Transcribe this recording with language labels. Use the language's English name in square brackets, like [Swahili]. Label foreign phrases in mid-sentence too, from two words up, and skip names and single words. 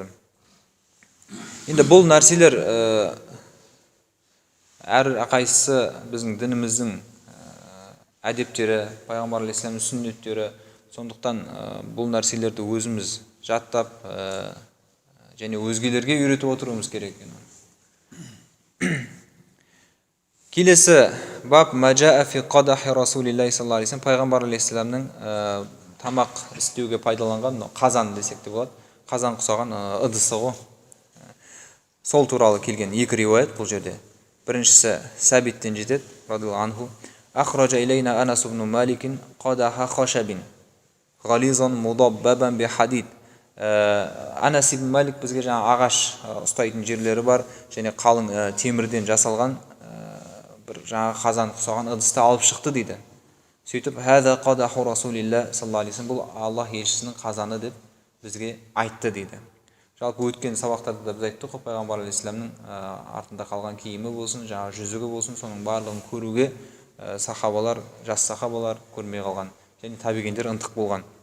[Kazakh] Енді бұл нәрселер әр қайсысы біздің дініміздің әдептері, пайғамбар алейхиссаламның сүннеттері. Сондықтан бұл нәрселерді өзіміз жаттап және өзгелерге үйретіп отыруымыз керек екен. [Arabic] Келесі باب ما جاء في قدح رسول الله صلى الله عليه وسلم, [Kazakh] пайғамбар алейхиссаламның тамақ істеуге пайдаланған қазан десек те болады, қазан құсаған ыдысы ғой. Сол туралы келген 2 риуаят бұл жерде. Біріншісі Сәбиттен жетеді, [Arabic] رضي الله عنه أخرج إلينا أنس بن مالك قدحا خشبا غليظا مضببا بحديد." [Kazakh] Анас ибн Малик бізге жаңа ағаш ұстайтын жерлері бар, және қалың темірден жасалған бір жаңа қазан құсаған ыдысты алып шықты дейді. Сөйтіп, [Arabic] "هذا قدح رسول الله صلى الله عليه وسلم." [Kazakh] Бұл Аллах елшісінің қазаны деп бізге айтты дейді. Жалпы өткен сабақтарда да біз айттық қой, пайғамбар алейхиссаламның артында қалған киімі болсын, жаңа жүзігі болсын, соның барлығын көруге сахабалар, жас сахабалар көрмей қалған, және табигендер ынтық болған.